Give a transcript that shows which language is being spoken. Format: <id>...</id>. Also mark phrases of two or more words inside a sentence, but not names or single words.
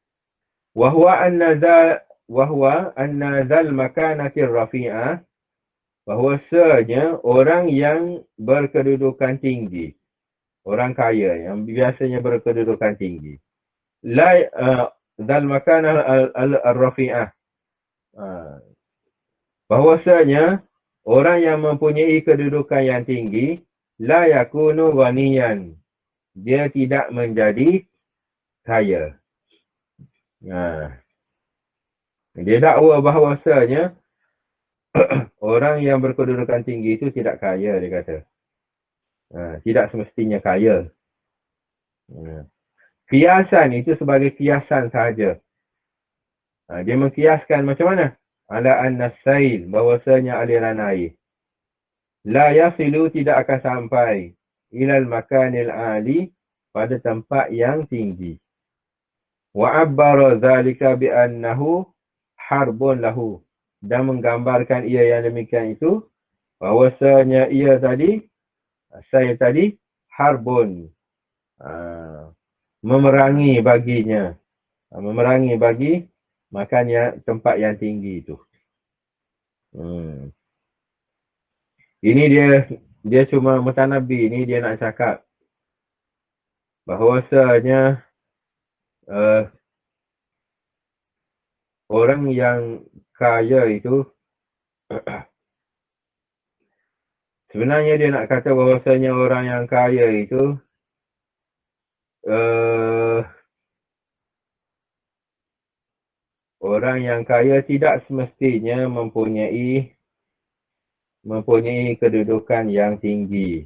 <ar>Wahwa annazal makanatir rafi'ah,</ar> <ms>bahwasanya orang yang berkedudukan tinggi, orang kaya yang biasanya berkedudukan tinggi,</ms> <ar>dal makanah al-rafi'ah,</ar> <ms>bahwasanya orang yang mempunyai kedudukan yang tinggi,</ms> <ar>la yakunu ghaniyan,</ar> <ms>dia tidak menjadi kaya. Dia dakwa bahawasanya orang yang berkedudukan tinggi itu tidak kaya, dia kata. Tidak semestinya kaya. Kiasan itu sebagai kiasan sahaja. Dia mengkiaskan macam mana?</ms> <ar>Ala an-nasail,</ar> <ms>bahwasanya aliran air.</ms> <ar>La yasilu,</ar> <ms>tidak akan sampai.</ms> <ar>Ilal makanil ali,</ar> <ms>pada tempat yang tinggi.</ms> <ar>Wa abbara dhalika bi'annahu harbun lahu.</ar> <ms>Dan menggambarkan ia yang demikian itu, bahwasanya ia tadi, saya tadi, harbun. Memerangi baginya. Memerangi bagi makan tempat yang tinggi itu. Ini dia cuma mutanabi. Ini dia nak cakap bahawasanya orang yang kaya itu sebenarnya dia nak kata bahawasanya orang yang kaya itu orang yang kaya tidak semestinya mempunyai kedudukan yang tinggi.</ms>